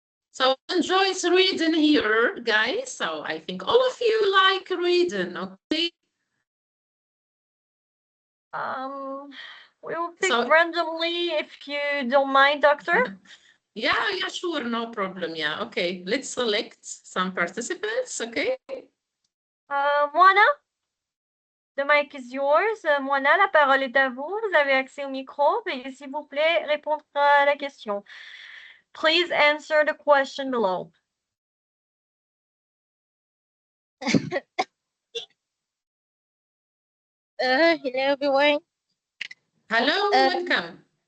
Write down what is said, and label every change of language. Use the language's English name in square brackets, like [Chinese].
[English] So enjoy reading here, guys. So I think all of you like reading, okay? We will pick randomly if you don't mind, doctor. Yeah, sure, no problem. Yeah, okay. Let's select some participants, okay? Moana, the mic is yours. [French] Moana, la parole est à vous. Vous avez accès au micro. Veuillez, s'il vous plaît, répondre à la question. [English] Please answer the question below. Hello, everyone. Hello, welcome.